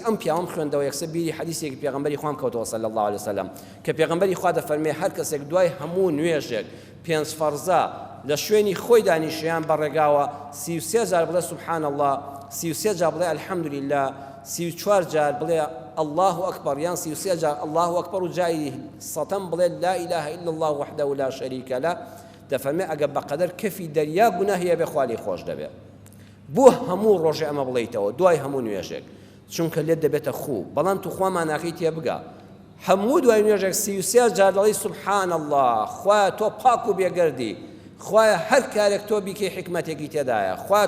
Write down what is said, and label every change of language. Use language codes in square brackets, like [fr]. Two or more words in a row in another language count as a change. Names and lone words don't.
[ckb] ئەم پیاوەم خوێندەوە یەکسە بیری حەدیثێکی پێغەمبەری خوام کەوتەوە [ar] صلی الله علیه وسلم [ckb] کە پێغەمبەری خوا دەفەرمێ هەر کەسێک دوای هەموو نوێژێک 5 فەرزە لە شوێنی خۆی دانیشیان بەڕێگاوە 33 جار بڵێ [ar] سبحان الله [ckb] 33 جار بڵێ الحەمدولله 34 جار بڵێ [ar] الله أكبر [ckb] یان 33 جار [ar] الله أكبر [ckb] و جای سەتەم بڵێ [ar] لا إله إلا الله وحده لا شريك له [ckb] دەفەرمێ ئەگە بەقەدەر کەفی دەریا گوناهیە بێ خوا لێی خۆش دەبێ بۆ هەموو ڕۆژێ ئەمە بڵێیتەوە دوای هەموو نوێژێک چونکە لێت دەبێتە خوو بەڵام تو خوا ماناکەی تێ بگە هەموو دوای نوێژێک 33 جار دەڵێی [ar] سبحان الله [ckb] خوایە تۆ پاک و بێگەردی خوایە هەر کارێک تۆ بیکەی حکمەتێکی تێدایە خوایە تۆ